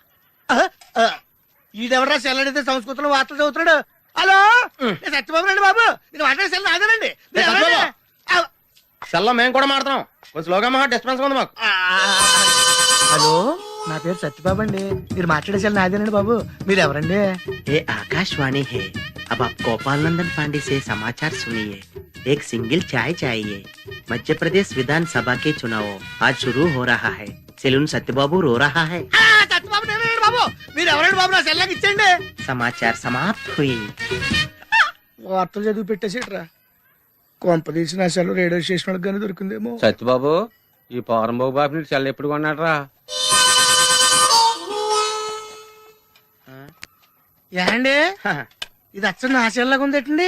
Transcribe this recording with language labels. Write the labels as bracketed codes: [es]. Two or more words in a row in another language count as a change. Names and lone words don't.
[te] ఈడెవరా సెల్లడితే సంస్కృతంలో వార్తలు చదువుతున్నాడు. హలో, నేను సత్యబాబు రండి బాబు. మీరు మాట్లాడే సెల్ నాదేనండి. సెల్లో మేము కూడా మాడతాం. కొంచెం స్లోగా మా డిస్టెన్స్ ఉంది మాకు. హలో, నా పేరు సత్యబాబు అండి. మీరు మాట్లాడే సెల్ నాదేనండి బాబు. మీరు ఎవరండి? [hi] ये आकाशवाणी है. अब आप गोपाल नंदन पांडे से समाचार सुनिए. एक सिंगल चाय चाहिए. मध्य प्रदेश विधानसभा के चुनाव आज शुरू हो रहा है. सेलून सत्यबाबू रो रहा है. [te] సత్యబాబు నేనండి బాబు. మీరు ఎవరండి బాబు? నా సెల్ నాకు ఇచ్చండి. [hi] समाचार समाप्त हुई. [te] వార్తలు చదివి పెట్టేసేట్రా. కొంప తీసి నా సెల్ రేడియో స్టేషన్ వాళ్ళకి కానీ దొరికిందేమో. సత్యబాబు, ఈ పౌరంబాబు బాబు నీకు సెల్ ఎప్పుడు కొన్నాడరా? ఏండి ఇది అచ్చండి నా సెల్ లాగా ఉందేటండి.